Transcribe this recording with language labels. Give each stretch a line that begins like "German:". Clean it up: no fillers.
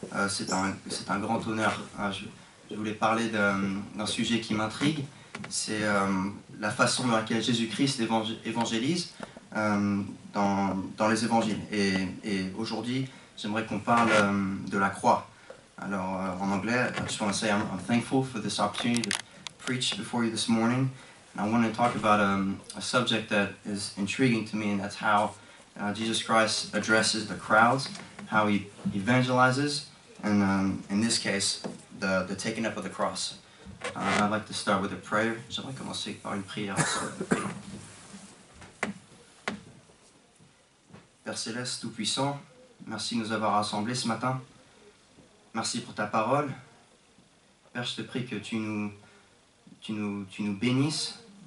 French: C'est un grand honneur. Je voulais parler d'un sujet qui m'intrigue. C'est la façon dans laquelle Jésus-Christ évangélise dans les évangiles. Et aujourd'hui, j'aimerais qu'on parle de la croix. Alors, en anglais,
English: I just want to say I'm thankful for this opportunity to preach before you this morning. And I want to talk about a subject that is intriguing to me, and that's how Jesus Christ addresses the crowds, how he evangelizes, and in this case, the taking up of the cross. I'd like to start with a prayer.
French: J'aimerais commencer par une prière. Père Céleste, Tout-Puissant, merci de nous avoir rassemblés ce matin. Merci pour ta parole. Père, je te prie que tu nous bénisses.